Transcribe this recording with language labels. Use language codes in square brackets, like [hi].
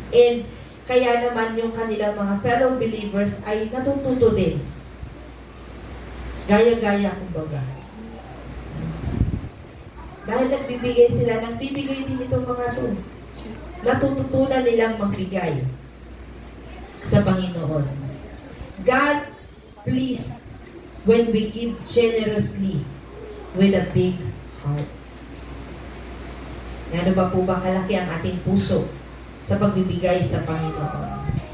[tl] And kaya naman yung kanilang mga fellow believers ay natututo din. Gaya-gaya kumbaga. Dahil nagbibigay sila, nagbibigay din itong mga ito. Natututunan nilang magbigay sa Panginoon. [en] God pleased when we give generously with a big heart. [tl] Ano ba po ba kalaki ang ating puso sa pagbibigay sa Panginoon?